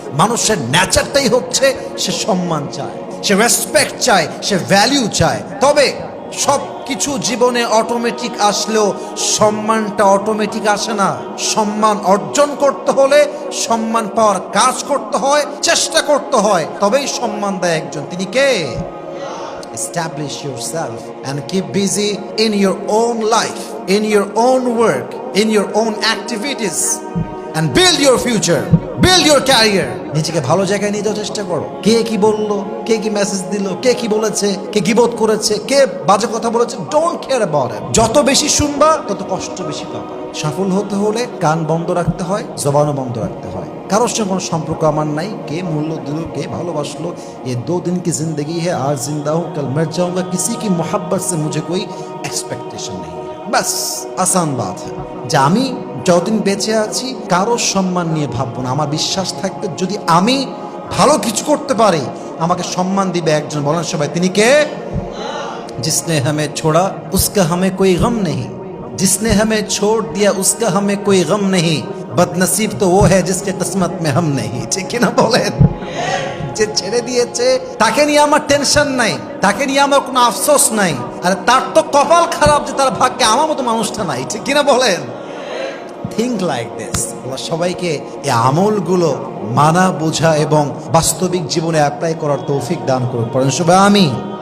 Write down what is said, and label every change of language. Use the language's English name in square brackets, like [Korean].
[Bangla] মানুষের নেচারটাই হচ্ছে সে সম্মান চায়, সে রেসপেক্ট চায়, সে ভ্যালিউ চায়। তবে সব কিছু জীবনে অটোমেটিক আসলেও সম্মানটা অটোমেটিক আসে না। সম্মান অর্জন করতে হলে সম্মান পাওয়ার কাজ করতে হয়, চেষ্টা করতে হয়, তবেই সম্মান দেয় একজন। তিনি কে? [English] Establish yourself and keep busy in your own life, in your own work, in your own activities, and build your future, build your career. [Bangla] নিজেকে ভালো জায়গায় নিয়ে যাওয়ার চেষ্টা করো। কে কি বললো, কে কি মেসেজ দিল, কে কি বলেছে, কে গীবত করেছে, কে বাজে কথা বলেছে, [English] Don't care about it. [Bangla] যত বেশি শুনবা তত কষ্ট বেশি পাবা। সফল হতে হলে কান বন্ধ রাখতে হয়, জবানও বন্ধ রাখতে হয়। কারোর সঙ্গে কোনো সম্পর্ক আমার নাই, কে মূল্য দিল, কে ভালোবাসলো, [Hindi] ये 2 दिन की जिंदगी है, आज जिंदा हूँ कल मर जाऊंगा, किसी की मोहब्बत से मुझे कोई एक्सपेक्टेशन नहीं है। बस आसान बात है [Bangla] যে আমি যতদিন বেঁচে আছি কারোর সম্মান নিয়ে ভাববো না। আমার বিশ্বাস থাকবে যদি আমি ভালো কিছু করতে পারি আমাকে সম্মান দিবে একজন। বলেন সবাই, তিনি কে? [Hindi] जिसने हमें छोड़ा उसका हमें कोई गम नहीं, जिसने हमें छोड़ दिया उसका हमें कोई गम नहीं, बदनसीब तो वो है जिसके किस्मत में हम नहीं। [Bangla] ঠিক কি না বলেন? যে ছেড়ে দিয়েছে তাকে নিয়ে আমার টেনশন নাই, তাকে নিয়ে আমার কোনো আফসোস নাই। আর তার তো কপাল খারাপ যে তার ভাগ্যে আমার মতো মানুষটা নাই। ঠিক কি না বলেন? [English] Think like this. [Bangla] আল্লাহ সবাইকে এই আমলগুলো মানা, বোঝা এবং বাস্তবিক জীবনে অ্যাপ্লাই করার তৌফিক দান করুন। পড়েন সবাই আমিন।